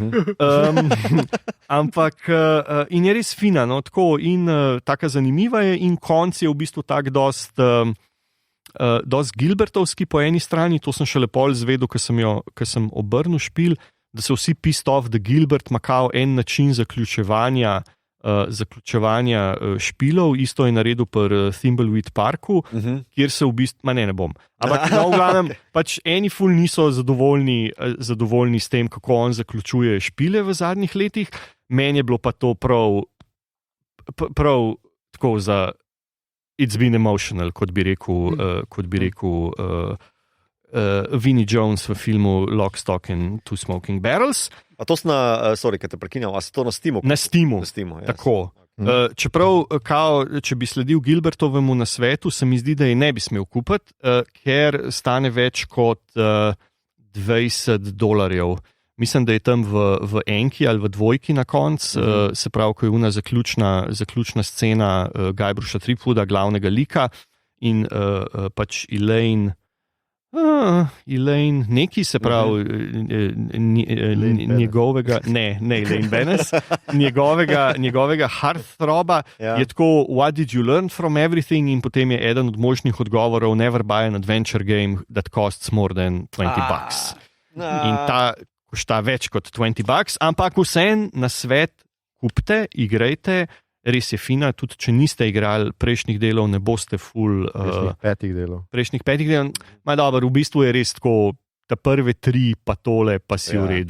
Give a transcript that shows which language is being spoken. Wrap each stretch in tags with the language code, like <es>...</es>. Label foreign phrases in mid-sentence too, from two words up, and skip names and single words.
<sl>Ampak in je res fina, no, tako in taka zanimiva je in konc je v bistvu tak dost Gilbertovski po eni strani, to sem še lepo izvedel, ker sem obrnil špil, da so vsi</sl> <en>pissed off,</en> <sl>da Gilbert ima kao en način zaključevanja špilov, isto je naredil pri Thimbleweed Parku, kjer se v bistvu, ne bom. Ampak v glavnem, pač eni ful niso zadovoljni s tem, kako on zaključuje špile v zadnjih letih. Meni je bilo pa to prav tako za</sl> <en>it's been emotional,</en> <sl>kot bi rekel Vinnie Jones v filmu Lock, Stock and Two Smoking Barrels. A to sorry, ker te prekinjam, a si to na Steamu? Na Steamu, yes. Tako. Čeprav, če bi sledil Gilbertovemu nasvetu, se mi zdi, da je ne bi smel kupiti, ker stane več kot $20. Mislim, da je tam v enki ali v dvojki na koncu, se pravi, ko je una zaključna scena Guybruša Threepwooda, glavnega lika, in pač Elaine, neki, se pravi, njegovega, ne Elaine Benes, njegovega hearthroba, je tako,</sl> <en>what did you learn from everything,</en> <sl>in potem je eden od možnih odgovorov,</sl> <en>never buy an adventure game that costs more than $20.</en> <sl>In ta košta več kot $20, ampak vsem na svet kupite, igrajte, res je fina, tudi če niste igrali prejšnjih delov, ne boste ful... Prejšnjih 5 delov. Ma dobro, v bistvu je res tako, ta prve 3 pa tole pa si v redu.</sl>